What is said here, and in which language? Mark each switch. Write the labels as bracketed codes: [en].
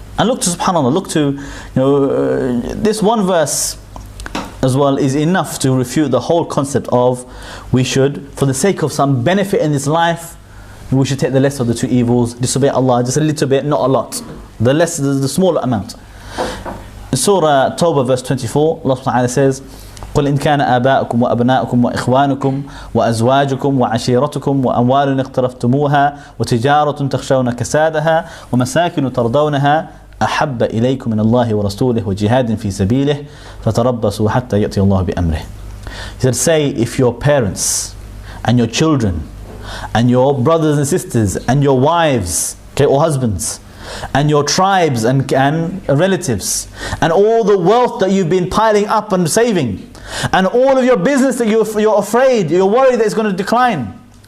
[en] And look to, subhanAllah, look to, this one verse as well is enough to refute the whole concept of we should, for the sake of some benefit in this life, we should take the less of the two evils, disobey Allah just a little bit, not a lot. The less, the smaller amount. In Surah Tawbah verse 24, Allah subhanahu wa ta'ala says, [ar] قل إن كان آباؤكم وأبناؤكم وإخوانكم وأزواجكم وعشيرتكم وأموال اقترفتموها وتجارة تخشون كسادها ومساكن ترضونها أحب إليكم من الله ورسوله وجهاد في سبيله فتربصوا حتى يأتي الله بأمره. [en] He said, say if your parents and your children and your brothers and sisters and your wives, okay, or husbands, and your tribes and relatives, and all the wealth that you've been piling up and saving, and all of your business that you're afraid, you're worried that it's going to decline,